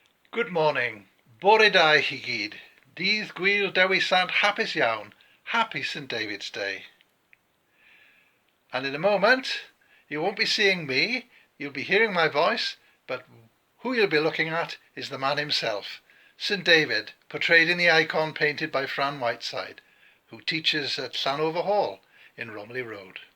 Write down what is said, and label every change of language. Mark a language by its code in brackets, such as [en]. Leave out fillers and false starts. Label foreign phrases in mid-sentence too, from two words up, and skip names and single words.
[en] Good morning. [cy] Bore da I chi gyd. Dydd Gwyl Dewi Sant hapus iawn. [en] Happy St. David's Day. And in a moment, you won't be seeing me, you'll be hearing my voice, but who you'll be looking at is the man himself, St. David, portrayed in the icon painted by Fran Whiteside, who teaches at Llanover Hall in Romley Road.